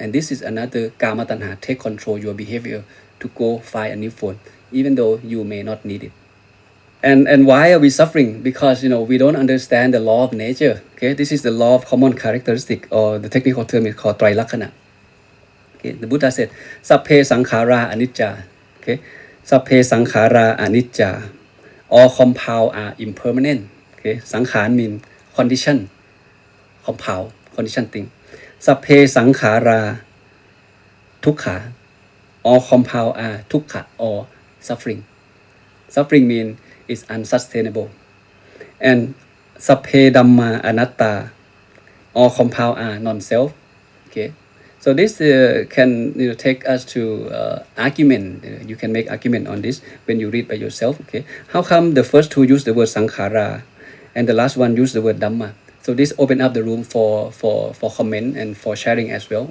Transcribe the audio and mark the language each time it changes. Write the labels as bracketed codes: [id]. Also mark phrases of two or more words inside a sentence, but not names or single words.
[en] And this is another [pi] Kama Tanha. [en] Take control your behavior to go find a new phone, even though you may not need it. And why are we suffering? Because we don't understand the law of nature. Okay, this is the law of common characteristic, or the technical term is called Trailakkana. Okay, the Buddha said, [pi] Sapphe sankhara anicca. Okay, Sapphe sankhara anicca. [en] All compound are impermanent. Okay, sankhara means condition, compound, condition thing. [pi] Sapphe sankhara dukkha. [en] All compound are dukkha or suffering. Suffering means it's unsustainable. [pi] And sapphe dhamma anatta. [en] All compound are non-self. Okay, so this can take us to argument. You can make argument on this when you read by yourself. Okay, how come the first two use the word sankhara and the last one use the word dhamma? So this open up the room for comment and for sharing as well.